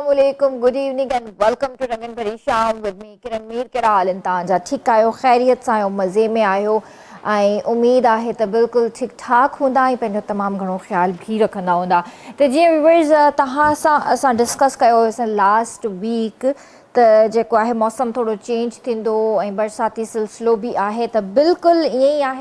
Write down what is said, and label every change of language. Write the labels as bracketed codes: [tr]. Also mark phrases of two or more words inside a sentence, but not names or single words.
[en] Assalamualaikum, good evening and welcome to Rangan Bhari Sham with me Kiran Mir। [sd] कहिड़ा हाल आहिनि तव्हांजा? ठीकु आहियो, ख़ैरियत सां आहियो, मज़े में आहियो ऐं उमेद आहे त बिल्कुलु ठीकु ठाक हूंदा ऐं पंहिंजो तमामु घणो ख़्यालु भी रखंदा हूंदा। त जीअं व्यूअर्स तव्हां सां असां डिस्कस कयो हुयोसीं [en] last week [sd] त जेको आहे मौसम थोरो चेंज थींदो ऐं बरसाती सिलसिलो बि आहे, त बिल्कुलु ईअं ई आहे।